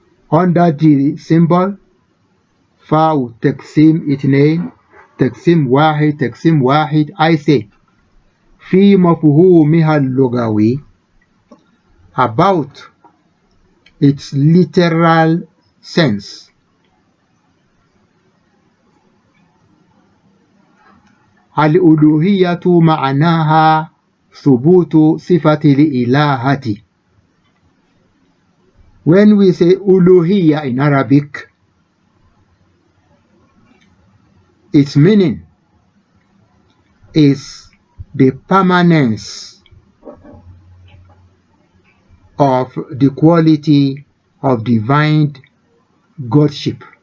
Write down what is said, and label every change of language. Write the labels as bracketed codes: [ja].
[en] Under the symbol [ar] فاء تقسيم 2 تقسيم 1 تقسيم 1, [en] I say [ar] في مفهومها اللغوي, [en] about its literal sense. [ar] الألوهية معناها ثبوت صفة الإلهة. [en] When we say uluhiyya in Arabic, its meaning is the permanence of the quality of divine godship.